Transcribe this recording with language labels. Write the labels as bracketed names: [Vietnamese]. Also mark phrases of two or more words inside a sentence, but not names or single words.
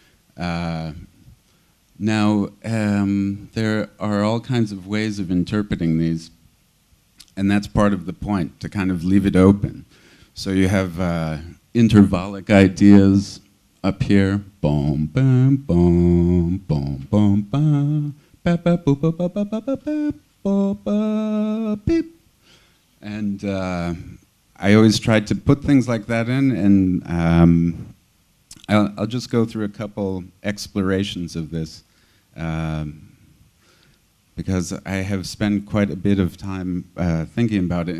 [English] Now, there are all kinds of ways of interpreting these, and that's part of the point, to kind of leave it open. So you have intervallic ideas up here. Boom, boom, boom, boom, boom, boom, ba ba boop ba ba ba ba ba ba ba ba beep. And I always tried to put things like that in, and I'll just go through a couple explorations of this. Because I have spent quite a bit of time thinking about it.